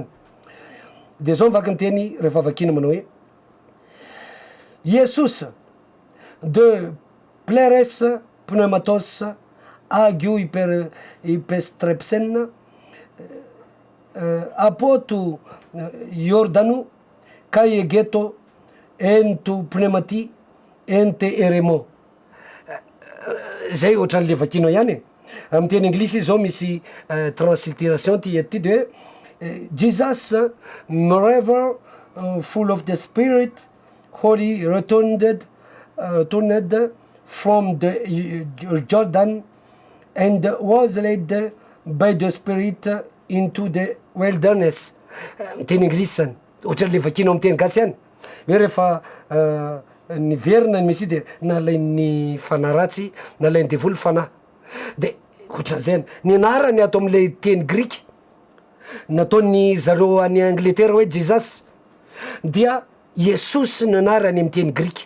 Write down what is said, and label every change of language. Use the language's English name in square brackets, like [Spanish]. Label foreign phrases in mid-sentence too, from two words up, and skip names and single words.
[Malagasy] De zao mivaky ny teny rehefa vakina manao hoe [Greek] Ἰησοῦς δὲ πλήρης πνεύματος ἁγίου ὑπέστρεψεν ἀπὸ τοῦ Ἰορδάνου καὶ ἤγετο ἐν τῷ πνεύματι ἐν τῇ ἐρήμῳ. [Malagasy] Zay ohatran'le vakinao ihany. Amin'ny teny anglisy zao misy transliteration ty eto ty de [English] Jesus moreover full of the spirit holy returned from the Jordan and was led by the spirit into the wilderness. [Malagasy] Teny anglisy zany ohatran'le vakinao amin'ny teny gasy ihany hoe rehefa niverina ny Mesia de nalain'ny fanaratsy nalain'ny devoly fanahy. De ohatran'izay ny anarany ato amin'le teny grika nataony zareo any Angletera hoe Jesus dia Yesos ny anarany amin'ny teny grika.